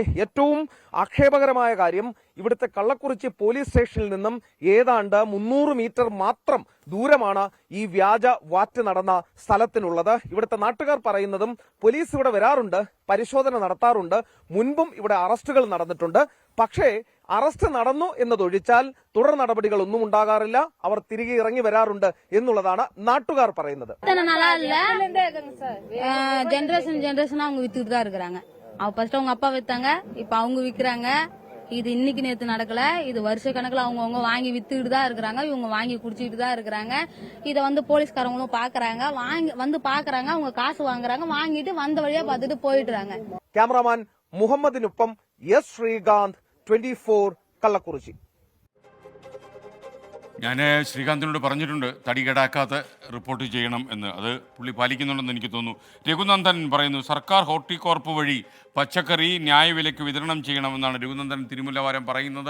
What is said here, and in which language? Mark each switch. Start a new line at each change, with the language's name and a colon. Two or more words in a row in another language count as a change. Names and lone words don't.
Malayalam: ഏറ്റവും ആക്ഷേപകരമായ കാര്യം, ഇവിടുത്തെ കള്ളക്കുറിച്ചി പോലീസ് സ്റ്റേഷനിൽ നിന്നും ഏതാണ്ട് 300 മീറ്റർ മാത്രം ദൂരമാണ് ഈ വ്യാജ വാറ്റ് നടന്ന സ്ഥലത്തിനുള്ളത്. ഇവിടുത്തെ നാട്ടുകാർ പറയുന്നതും പോലീസ് ഇവിടെ വരാറുണ്ട്, പരിശോധന നടത്താറുണ്ട്, മുൻപും ഇവിടെ അറസ്റ്റുകൾ നടന്നിട്ടുണ്ട്. പക്ഷേ അറസ്റ്റ് നടന്നു എന്നതൊഴിച്ചാൽ തുടർ നടപടികൾ ഒന്നും ഉണ്ടാകാറില്ല. അവർ തിരികെ ഇറങ്ങി വരാറുണ്ട് എന്നുള്ളതാണ് നാട്ടുകാർ പറയുന്നത്.
Tamil: ஜெனரேஷன் அவங்க வித்துட்டு தான் இருக்கிறாங்க. ஃபர்ஸ்ட் அவங்க அப்பா வித்தாங்க, இப்ப அவங்க விக்கிறாங்க. இது இன்னைக்கு நேத்து நடக்கல, இது வருஷ கணக்குல அவங்க வாங்கி வித்துக்கிட்டு தான் இருக்கிறாங்க. இவங்க வாங்கி குடிச்சிட்டு தான் இருக்கிறாங்க. இத வந்து போலீஸ்காரங்களும் பாக்குறாங்க, வந்து பாக்குறாங்க, அவங்க காசு வாங்குறாங்க, வாங்கிட்டு வந்த வழியா பார்த்துட்டு போயிடுறாங்க.
Malayalam: ക്യാമറാമാൻ മുഹമ്മദിനൊപ്പം എസ് ശ്രീകാന്ത്, 24 കള്ളക്കുറിച്ചി. ഞാൻ ശ്രീകാന്തിനോട് പറഞ്ഞിട്ടുണ്ട് തടി കേടാക്കാത്ത റിപ്പോർട്ട് ചെയ്യണം എന്ന്. അത് പുള്ളി പാലിക്കുന്നുണ്ടെന്ന് എനിക്ക് തോന്നുന്നു. രഘുനന്ദൻ പറയുന്നു, സർക്കാർ ഹോർട്ടികോർപ്പ് വഴി പച്ചക്കറി ന്യായവിലയ്ക്ക് വിതരണം ചെയ്യണമെന്നാണ് രഘുനന്ദൻ തിരുമുല്ലവാരം പറയുന്നത്.